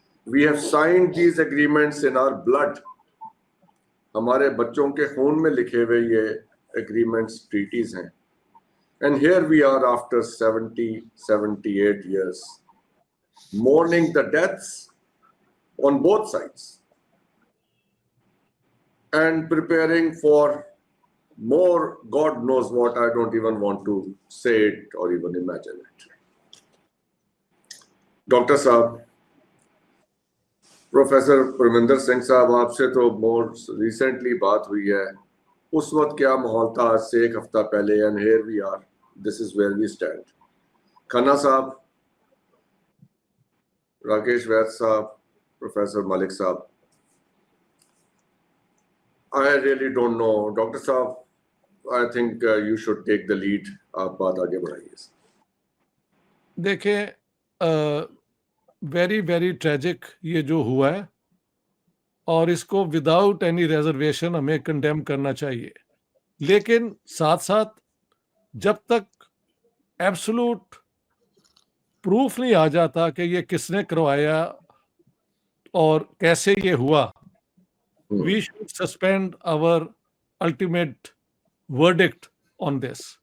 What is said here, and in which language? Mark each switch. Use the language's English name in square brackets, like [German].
[English] We have signed these agreements in our blood. [Hindi] हमारे बच्चों के खून में लिखे हुए ये agreements, treaties हैं. [English] And here we are after 70-78 years, mourning the deaths on both sides and preparing for more, God knows what. I don't even want to say it or even imagine it. [Hindi] Doctor साहब, professor Parminder Singh साहब, आपसे तो [English] more recently [Hindi] बात हुई है. उस वक्त क्या माहौल था आज से एक हफ्ता पहले, [English] And here we are, this is where we stand. [Hindi] Khanna साहब, राकेश वैद साहब, प्रोफेसर मलिक साहब, [English] I really don't know. Doctor साहब, I think you should take the lead. [Hindi] आप बात आगे बढ़ाइए. देखें, [English] very very tragic [Hindi] ये जो हुआ है, और इसको [English] without any reservation [Hindi] हमें कंडेम करना चाहिए. लेकिन साथ साथ जब तक एब्सोल्यूट प्रूफ नहीं आ जाता कि ये किसने करवाया और कैसे ये हुआ, [English] we should suspend our ultimate verdict on this.